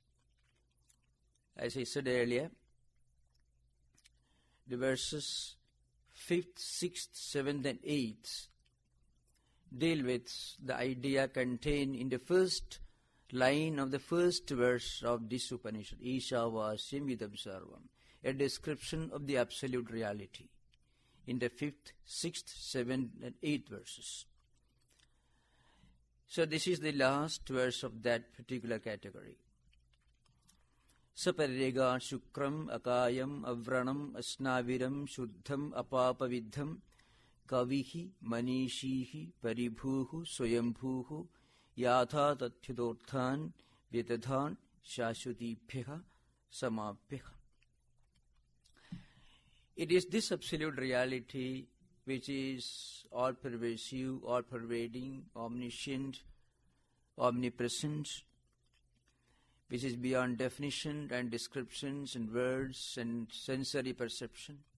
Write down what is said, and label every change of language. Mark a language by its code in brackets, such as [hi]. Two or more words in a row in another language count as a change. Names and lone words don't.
[en] As I said earlier, the verses 5th, 6th, 7th and 8th deal with the idea contained in the first line of the first verse of this Upanishad, [sa] ईशावास्यमिदं सर्वम्, [en] a description of the absolute reality in the 5th, 6th, 7th and 8th verses. So this is the last verse of that particular category. [sa] स पर्यगाच्छुक्रम् अकायम् अव्रणम् अस्नाविरं शुद्धम् अपापविद्धम् कविः मनीषी परिभूः स्वयम्भूः याथातथ्यतोऽर्थान् व्यदधाच्छाश्वतीभ्यः समाभ्यः. [en] It is this absolute reality which is all-pervasive, all-pervading, omniscient, omnipresent, which is beyond definition and descriptions and words and sensory perception,